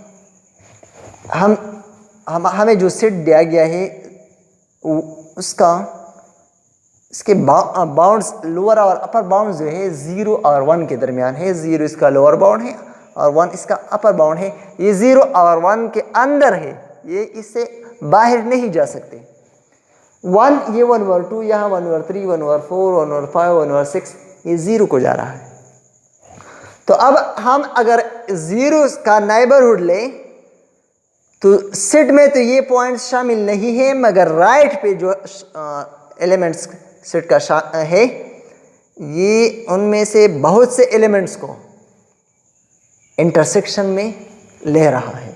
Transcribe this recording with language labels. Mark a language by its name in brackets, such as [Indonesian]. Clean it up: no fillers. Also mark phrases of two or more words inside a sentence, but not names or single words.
[Hindi] हमें जो सेट दिया गया है उसका इसके [English] bounds lower [Hindi] और [English] upper bound [Hindi] जो है 0 और 1 के दरमियान है। 0 इसका [English] lower bound [Hindi] है और 1 इसका [English] upper bound [Hindi] है। ये 0 और 1 के अंदर है, ये इससे बाहर नहीं जा सकते। 1 ये 1 over 2, यहाँ 1 over 3 1 over 4 1 over 5 1 over 6, ये 0 को जा रहा है। तो अब हम अगर 0 का नाइबरहुड ले तो सेट में तो ये पॉइंट्स शामिल नहीं है, मगर राइट पे जो [English] elements set [Hindi] का है ये उनमें से बहुत से एलिमेंट्स को इंटरसेक्शन में ले रहा है।